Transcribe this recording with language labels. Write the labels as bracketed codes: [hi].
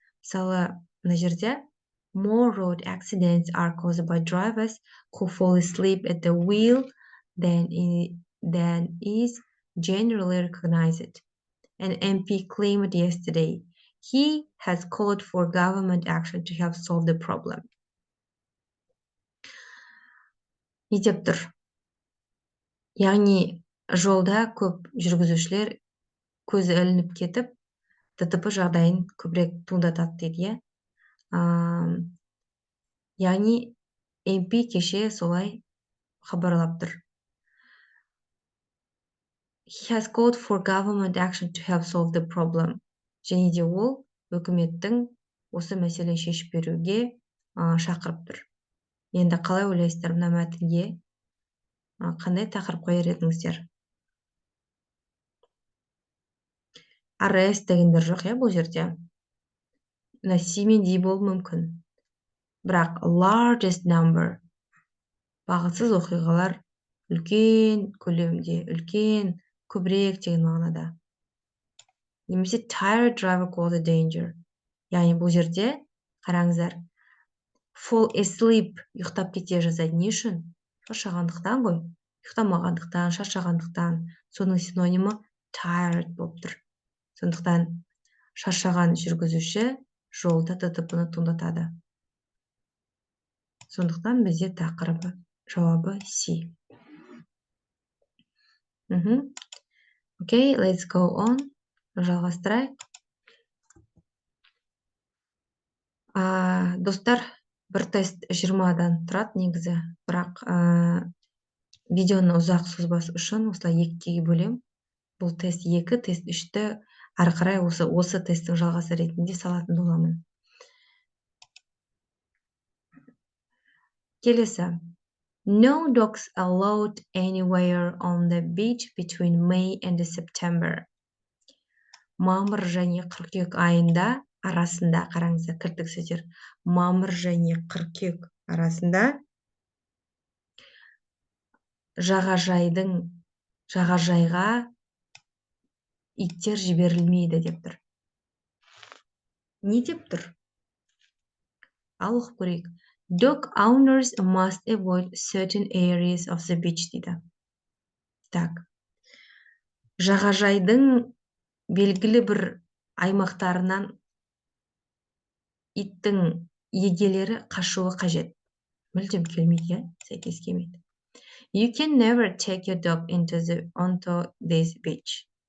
[kk] Мысалы, мына жерде [en] more road accidents are caused by drivers who fall asleep at the wheel than is generally recognized. An MP claimed yesterday he has called for government action to help solve the problem. [kk] Не деп тұр? Яғни, жолда көп жүргізушілер көзі ілініп кетіп, ДТП жағдайын көбірек туындатады дейді, яғни MP кеше солай хабарлап тұр. [en] He has called for government action to help solve the problem. [kk] Және де ол үкіметтің осы мәселені шешіп беруге шақырып тұр. Енді қалай ойлайсыздар мына мәтінге қандай тақырып қояр едіңіздер? Arrest дегендер жоқ, бұл жерде. Мына симен дей болуы мүмкін. Бірақ [en] largest number, [kk] бағытсыз оқиғалар, үлкен көлемде, үлкен, көбірек деген мағынада. [en] Немесе tired driver called a danger. [kk] Яғни бұл жерде, қараңыздар, [en] fall asleep, [kk] ұйықтап кете жазайды. Не үшін? Шаршағандықтан ғой. Ұйықтамағандықтан, шаршағандықтан. Соның синонимі tired болып тұр. Сондықтан шаршаған жүргізуші жолда ДТП-ны туындатады. Сондықтан бізде тақырыбы, жауабы C. [en] Okay, let's go on. Жалғастырайық. [kk] Достар, бір тест 20-дан тұрады негізі, бірақ видеоны ұзақ созбас үшін осылай екіге бөлем. Бұл тест 2, тест 3-ті ары қарай осы тесттің жалғасы ретінде салатын боламын. Келесі. [en] No dogs allowed anywhere on the beach between May and September. [kk] Мамыр және қыркүйек айында арасында, қараңыздар, кірдік сөздер. Мамыр және қыркүйек арасында жағажайға иттер жіберілмейді деп тұр. Не деп тұр? Ал оқып көрейік. [en] Dog owners must avoid certain areas of the beach дейді. [ru] Так. [kk] Жағажайдың белгілі бір аймақтарынан иттің егелері қашуы қажет. Мүлдем келмейді, сәйкес келмейді. [en] You can never take your dog onto this beach.